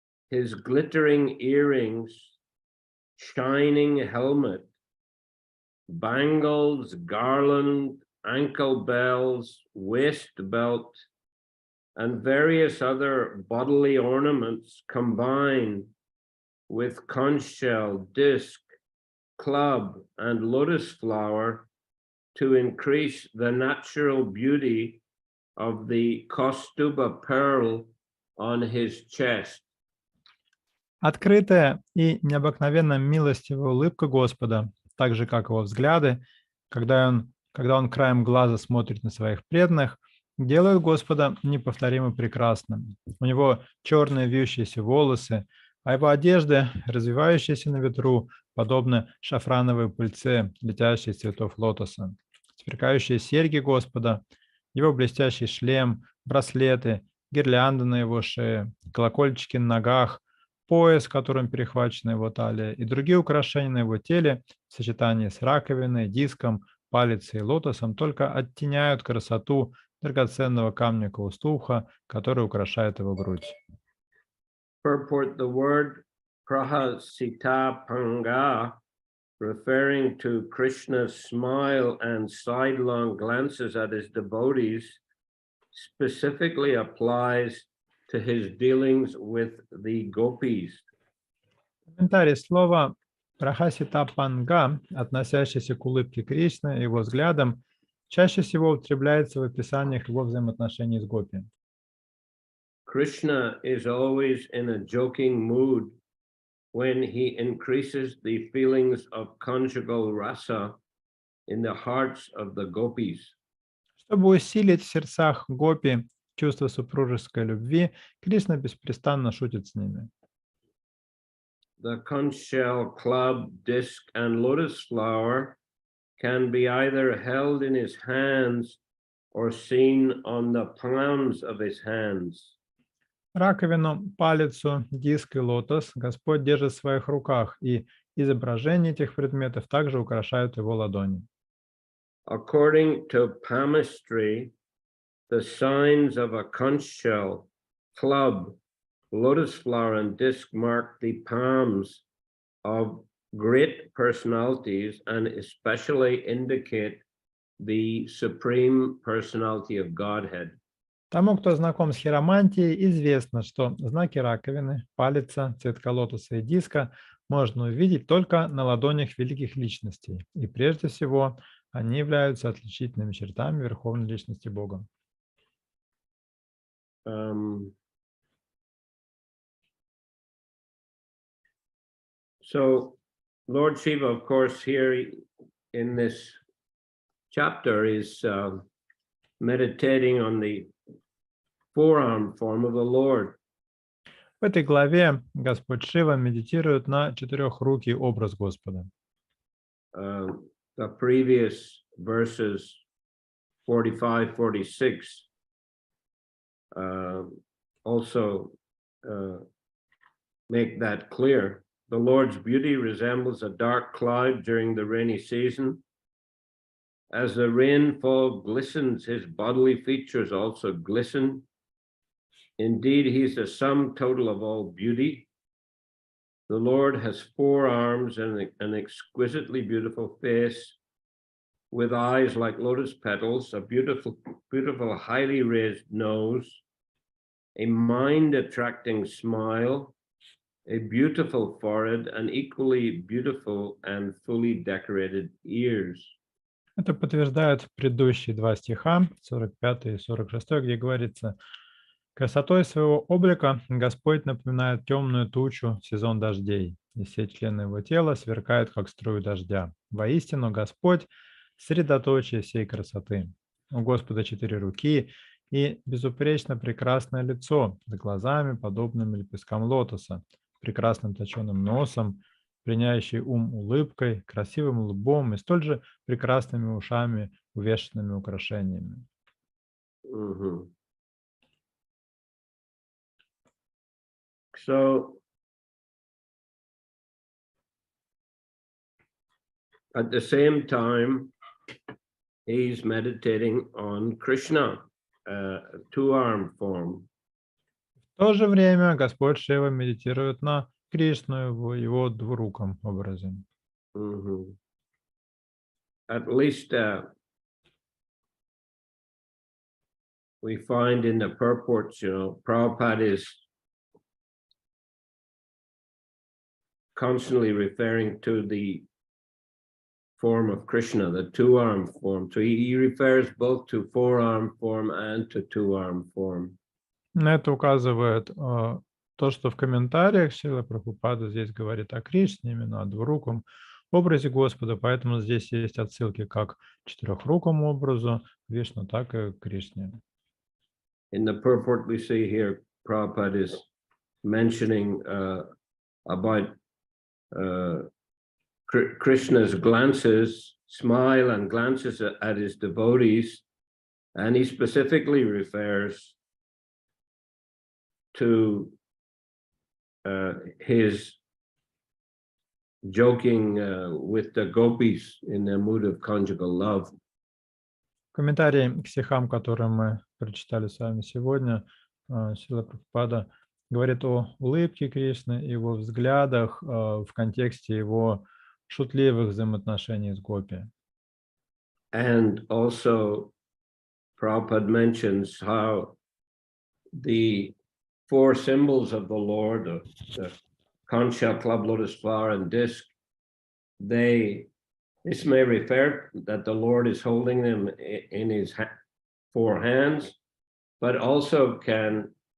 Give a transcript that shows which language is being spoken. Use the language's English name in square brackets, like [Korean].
[English] His glittering earrings, shining helmet, bangles, garland, ankle bells, waist belt, and various other bodily ornaments combine with conch shell, disc, club, and lotus flower to increase the natural beauty of the Kaustuba pearl on his chest. [Russian] Открытая и необыкновенно милостивая улыбка Господа, так же, как его взгляды, когда он краем глаза смотрит на своих преданных, делают Господа неповторимо прекрасным. У него черные вьющиеся волосы, а его одежды, развивающиеся на ветру, подобны шафрановой пыльце, летящей из цветов лотоса. Сверкающие серьги Господа, его блестящий шлем, браслеты, гирлянды на его шее, колокольчики на ногах, пояс, которым перехвачена его талия, и другие украшения на его теле в сочетании с раковиной, диском, палицей и лотосом только оттеняют красоту драгоценного камня кауstuха, который украшает его грудь. [English] Purport: the word prahasita panga, referring to Krishna's smile and sidelong glances at his devotees, specifically applies to his dealings with the gopis. [Russian] Комментарий слова прахасита панга, относящийся к улыбке Кришны и его взглядам, чаще всего употребляется в описаниях его взаимоотношений с гопи. [English] Krishna is always in a joking mood when he increases the feelings of conjugal rasa in the hearts of the gopis. [Russian] Чтобы усилить в сердцах гопи чувство супружеской любви, Кришна беспрестанно шутит с ними. [English] The conch shell, club, disc, and lotus flower can be either held in his hands or seen on the palms of his hands. [Russian] Раковину, палицу, диск и лотос Господь держит в своих руках, и изображения этих предметов также украшают его ладони. [English] According to palmistry, the signs of a conch shell, club, lotus flower, and disc mark the palms of great personalities and especially indicate the supreme personality of Godhead. [Russian] Тому, кто знаком с хиромантией, известно, что знаки раковины, палица, цветка лотоса и диска можно увидеть только на ладонях великих личностей. И прежде всего, они являются отличительными чертами Верховной Личности Бога. [English] So Lord Shiva, of course, here in this chapter is meditating on the forearm form of the Lord. [Russian] В этой главе Господь Шива медитирует на четырехрукий образ Господа. [English] The previous verses 45, 46 also make that clear. The Lord's beauty resembles a dark cloud during the rainy season. As the rainfall glistens, his bodily features also glisten. Indeed, he's the sum total of all beauty. The Lord has 4 arms and an exquisitely beautiful face, with eyes like lotus petals, a beautiful, highly raised nose, a mind-attracting smile, a beautiful forehead, and equally beautiful and fully decorated ears. [Russian] Это подтверждают предыдущие 2 стиха, 45 и 46, где говорится: «Красотой своего облика Господь напоминает темную тучу в сезон дождей, и все члены его тела сверкают, как струю дождя. Воистину, Господь — средоточие всей красоты. У Господа 4 руки и безупречно прекрасное лицо с глазами, подобными лепесткам лотоса, прекрасным точеным носом, пленяющей ум улыбкой, красивым лбом и столь же прекрасными ушами, увешанными украшениями». Mm-hmm. [English] So, at the same time, he's meditating on Krishna, two-arm form. [Russian] В то же время Господь Шива медитирует на Кришну в его двуруком образе. Mm-hmm. [English] At least we find in the purports, Prabhupada is constantly referring to the form of Krishna, the two-arm form. So he refers both to four-arm form and to two-arm form. [Russian] На это указывает то, что в комментариях Шрила Прабхупада здесь говорит о Кришне, именно о двуруком образе Господа, поэтому здесь есть отсылки как к четырехрукому образу Вишну, так и к Кришне. [English] In the purport we see here, Prabhupada is mentioning about Krishna's glances, smile and glances at his devotees, and he specifically refers to his joking with the gopis in the mood of conjugal love. [Russian] В комментарии к стихам, которые мы прочитали с вами сегодня, Шрила Прабхупада говорит о улыбке Кришны и его взглядах в контексте его шутливых взаимоотношений с гопи. [English] And also, Prabhupada mentions how the 4 symbols of the Lord, the conch shell, club, lotus flower, and disc, this may refer that the Lord is holding them in his 4 hands, but also can